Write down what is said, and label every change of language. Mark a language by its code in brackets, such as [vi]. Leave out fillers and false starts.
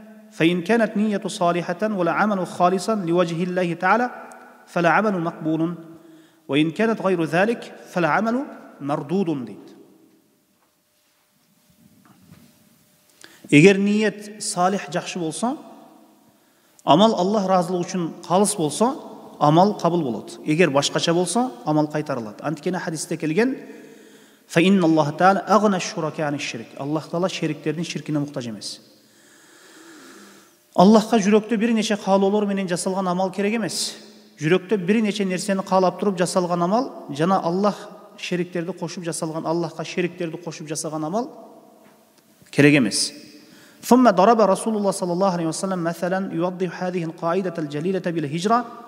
[ar] فإن كانت نية صالحة ولا عمل خالصا لوجه الله تعالى فلا عمل مقبول وإن كانت غير ذلك فلا عمل مردود [ky] deydi. Эгер ниет салих жакшы болсо, амал Аллах разылыгы үчүн калыс болсо, амал кабыл болот. Эгер башкача болсо, амал кайтарылат. Анткени хадисте келген [ar] فإن الله تعالى أغنى الشركاء عن الشرك. [ky] Аллах Таала шериктердин ширкине муктаж эмес. Аллахка жүрөктө бир нече каалоолор менен жасалган амал керек эмес. Жүрөктө бир нече нерсени каалап туруп жасалган амал жана Аллах шериктерди кошуп жасалган, Аллахка шериктерди кошуп жасаган амал керек эмес. [ar] ثم ضرب رسول الله صلى الله عليه وسلم مثلا يوضح هذه القاعدة الجليلة بالهجرة.